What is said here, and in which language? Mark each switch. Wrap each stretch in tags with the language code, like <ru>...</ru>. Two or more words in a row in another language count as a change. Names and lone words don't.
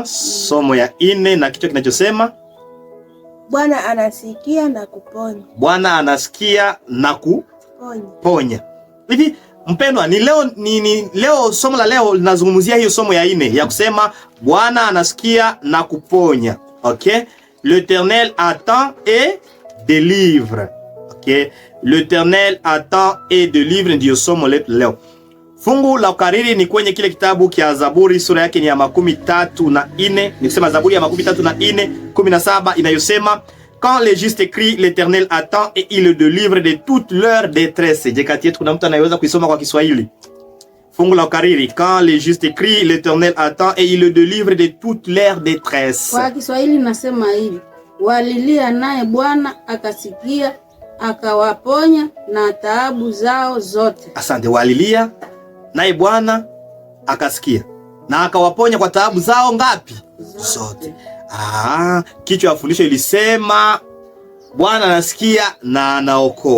<sw>Somo ya 4 na kichwa kinachosema Bwana anasikia na kuponya. Bwana anasikia na kuponya. Hivi mpendwa, leo somo la leo linazungumzia hiyo somo ya 4 ya kusema Bwana anasikia na kuponya. Okay?</sw> <fr>L'Éternel attend et délivre. Okay? L'Éternel attend et délivre</fr> <sw>ndio somo letu leo. Fungu la ukariri ni kwenye kile kitabu kia Zaburi, sura yake ni ya 34. Nikisema Zaburi ya 34, 17 inayosema</sw> <fr>quand les justes crient, l'Éternel attend et il le délivre de toute leur détresse.</fr> <sw>Je kati yetu kuna mtu anayeweza kuisoma kwa Kiswahili? Fungu la ukariri,</sw> <fr>quand les justes crient, l'Éternel attend et il le délivre de toute leur détresse.</fr> <sw>Kwa Kiswahili nasema hivi: walilia, naye Bwana akasikia akawaponya na taabu zao zote. Asante. Walilia, naye Bwana akasikia na akawaponya kwa taabu zao ngapi? Zote. Kichwa ya fundisho ilisema Bwana anasikia na anaokoa.</sw>